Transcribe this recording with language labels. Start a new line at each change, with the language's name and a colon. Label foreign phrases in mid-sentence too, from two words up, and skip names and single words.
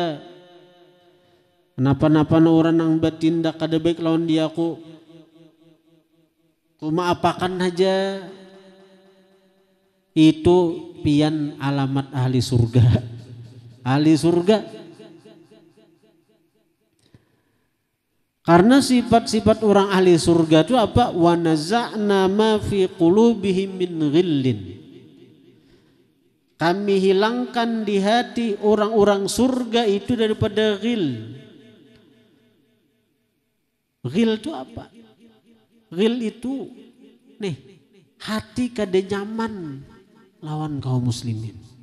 Banjar: Napa-napa nang urang nang bertindak kada baik lawan diaku kumaapakan aja. Itu pian alamat ahli surga. Ahli surga. Karena sifat-sifat orang ahli surga itu apa?
Arabic: ونزعنا ما في قلوبهم من غل.
Banjar: Kami hilangkan di hati orang-orang surga itu daripada ghil. Ghil itu apa? Ghil itu nih hati kada nyaman lawan kaum muslimin.